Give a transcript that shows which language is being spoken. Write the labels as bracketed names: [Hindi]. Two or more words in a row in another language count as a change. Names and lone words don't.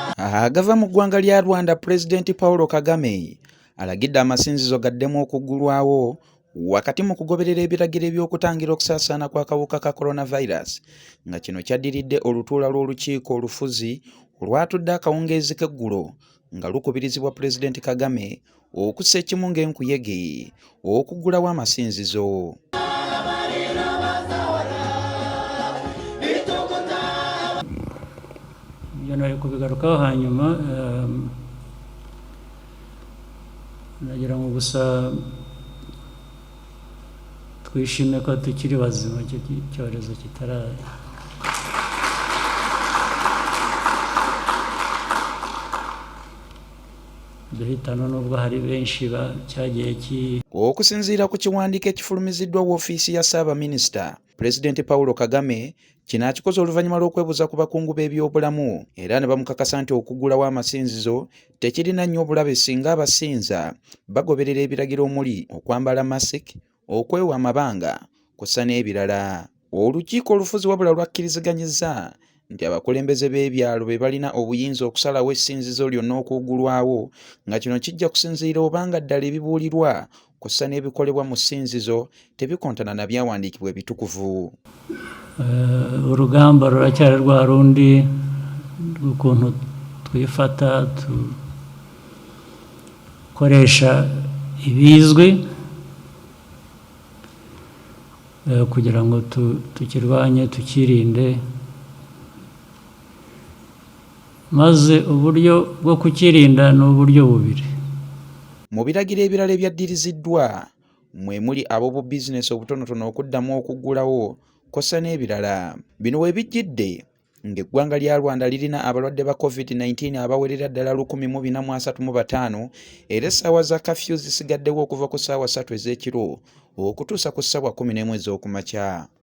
[Ganda] Agava mu ggwanga lya Rwanda Pulezidenti Kagame alagidde amasinzizo gaddemu okuggulwawo wakati mu kugoberera ebiragiro eby'okutangira okusaasaana kw'akawuka ka coronavirus nga kino kyaddiridde olutuula lw'olukiiko olufuzi olwatudde akawungeezi k'eggulo nga lukubirizibwa Pulezidenti Kagame okussa ekimu ng'enkuyege okuggulawo amasinzizo. [Kinyarwanda] Nari kubigarukaho hanyuma nagira ngo gusa twishime ko tukiri bazima icyo cyorezo kitaraza. Duhitana nubwo hari benshi cyagiye [Ganda] okusinziira ku kiwandiiko ekifulumiziddwa w'ofiisi ya Ssaabaminisita Pulezidenti Kagame kino akikoze oluvannyuma lw'okwebuuza ku bakungu b'ebyobulamu era ne bamukakasa nti okuggulawo amasinzizo tekirina nnyo obulabe singa abasinza bagoberera ebiragiro omuli okwambala masiki, okwewa amabanga kw'ossa n'ebirala. Olukiiko olufuzi wabula lwakkiriziganyizza nti abakulembeze b'ebyalo be balina obuyinza okusalawo essinzizo lyonna okuggulwawo nga kino kijja kusinziira obanga ddala ebibuulirwa kw'ossa n'ebikolebwa mu ssinzizo tebikontana na byawandiikibwa ebitukuvu. [Kinyarwanda] Urugamba ruracyari rwa rundi rw'ukuntu twifata dukoresha ibizwi kugira ngo tukirwanye tukirinde, maze uburyo bwo kukirinda ni uburyo bubiri. [Ganda] Mu biragiro ebirala ebyaddiriziddwa mwe muli ab'obu bizinesi obutonotono okuddamu okuggulawo kw'ossa n'ebirala. Bino we bijjidde ng'eggwanga lya Rwanda lirina abalwadde ba COVID-19 abawerera ddala 1435 era essaawa za kafyu zisigaddewo okuva ku ssaawa 3 ez'ekiro okutuusa ku ssaawa 11 ez'okumakya.